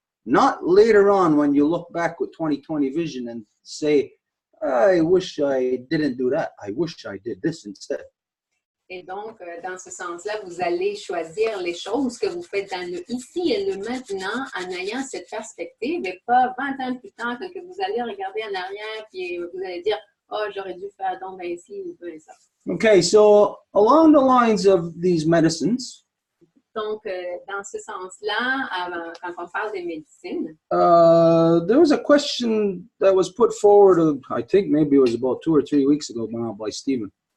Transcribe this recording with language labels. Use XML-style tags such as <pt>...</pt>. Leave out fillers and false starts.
<en>Not later on when you look back with 20/20 vision and say, I wish I didn't do that. I wish I did this instead.</en> <fr>Et donc, dans ce sens-là, vous allez choisir les choses que vous faites dans le ici et le maintenant en ayant cette perspective et pas 20 ans plus tard quand vous allez regarder en arrière puis vous allez dire « Oh, j'aurais dû faire donc ainsi ou peu ça. »</fr> <en>Okay, so along the lines of these medicines,</en> <fr>Donc, dans ce sens-là, quand on parle des médecines,</fr> <en>there was a question that was put forward, I think maybe it was about 2 or 3 weeks ago now by Stephen.</en>